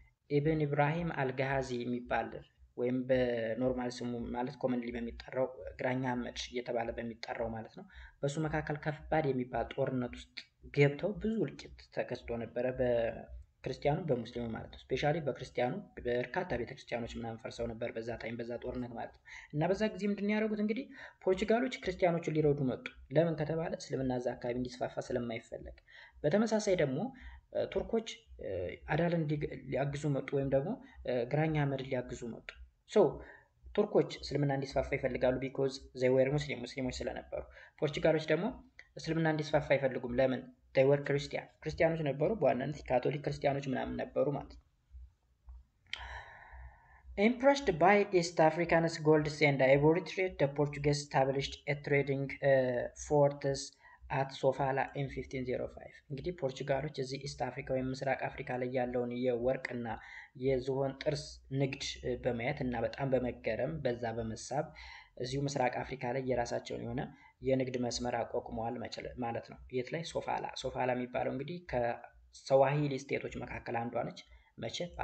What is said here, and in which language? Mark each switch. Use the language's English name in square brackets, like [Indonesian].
[Amharic] ኢብን ኢብራሂም አልጋሃዚ የሚባል ወይም በኖርማል ስሙ ማለት ኮመንሊ በሚጠራው ግራኝ አህመድ እየተባለ በሚጠራው ማለት ነው በሱ መካከል ከባድ የሚባል ጦርነት ውስጥ ገብተው ብዙ እልቂት ተከስቶ ነበረ በክርስቲያኑ በሙስሊሙ ማለት ነው። ስፔሻሊ በክርስቲያኑ በርካታ ቤተክርስቲያኖች ምናምን ፈርሰው ነበር በዛ ታይም በዛ ጦርነት ማለት ነው። እና በዛ ጊዜ ምንድን ያደረጉት እንግዲህ ፖርቹጋሎች ክርስቲያኖችን ሊረዱ መጡ። ለምን ከተባለ እስልምና እዛ አካባቢ እንዲስፋፋ ስለማይፈለግ። በተመሳሳይ ደግሞ ቱርኮች አዳልን ሊያግዙ መጡ ወይም ደግሞ ግራኝ አህመድ ሊያግዙ መጡ። ሶ ቱርኮች እስልምና እንዲስፋፋ ይፈልጋሉ [English] ቢኮዝ ዘይ ወር [Amharic] ሙስሊሞች ስለነበሩ። ፖርቹጋሎች ደግሞ እስልምና እንዲስፋፋ አይፈልጉም። ለምን? [English] they were [Amharic] ክርስቲያኖች ነበሩ በዋናነት ካቶሊክ ክርስቲያኖች ምናምን ነበሩ ማለት ነው። [English] Impressed by East Africans' gold and ivory trade, the Portuguese established a trading fortress at Sofala in 1505. [Amharic] እንግዲህ ፖርቹጋሎች እዚህ ኢስት አፍሪካ ወይም ምስራቅ አፍሪካ ላይ ያለውን የወርቅና የዝሆን ጥርስ ንግድ በማየት እና በጣም በመገረም በዛ በመሳብ እዚሁ ምስራቅ አፍሪካ ላይ የራሳቸውን የሆነ የንግድ መስመር አቋቁመዋል ማለት ነው። የት ላይ? ሶፋላ የሚባለው እንግዲህ ከሰዋሂሊ ስቴቶች መካከል አንዷ ነች። መቼ?